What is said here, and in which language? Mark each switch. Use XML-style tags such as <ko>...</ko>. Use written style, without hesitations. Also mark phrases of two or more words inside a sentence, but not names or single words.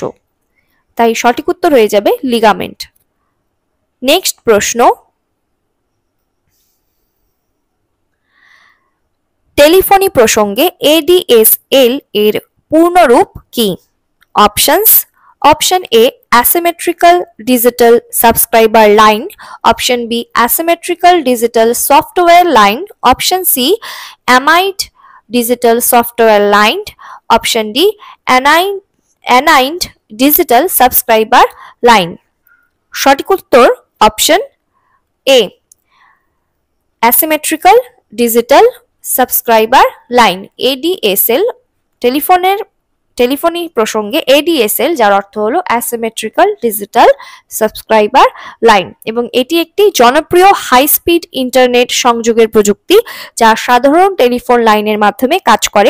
<bn>তাই সঠিক উত্তর হয়ে যাবে লিগামেন্ট। নেক্সট প্রশ্ন, টেলিফোনি প্রসঙ্গে এডিএসএল এর পূর্ণরূপ কি?</bn> <en>options, option A asymmetrical digital subscriber line, option B asymmetrical digital software line, option C amide digital software line, option D anide digital subscriber line।</en> <bn>সঠিক উত্তর</bn> <en>option A asymmetrical digital subscriber line.</en> <bn>এডিএসএল টেলিফোনি প্রসঙ্গে এডিএসএল যার অর্থ হলো</bn> <en>asymmetrical digital subscriber line,</en> <bn>এবং এটি একটি জনপ্রিয়</bn> <en>high speed internet</en> <bn>সংযোগের প্রযুক্তি যা সাধারণ টেলিফোন লাইনের মাধ্যমে কাজ করে।</bn>